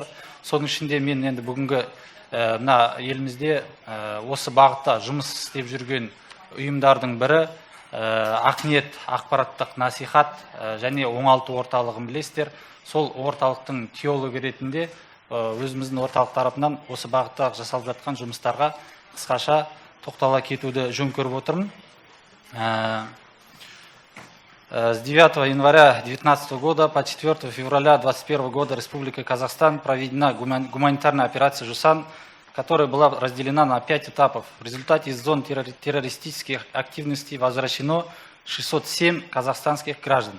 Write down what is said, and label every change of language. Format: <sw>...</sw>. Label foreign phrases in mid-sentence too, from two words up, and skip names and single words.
<kk>Соның ішінде мен енді бүгінгі елімізде осы бағытта жұмыс істеп жүрген ұйымдардың бірі Ақниет ақпараттық насихат және оңалту орталығын білесіздер. Сол орталықтың теологы ретінде өзіміздің орталық тарапынан осы бағытта жасалып жатқан жұмыстарға қысқаша тоқтала кетуді жөн көріп отырмын.</kk> <ru>С 9 января 2019 года по 4 февраля 2021 года Республика Казахстан проведена гуманитарная операция «Жусан», которая была разделена на 5 этапов. В результате из зон террористических активностей возвращено 607 казахстанских граждан.</ru>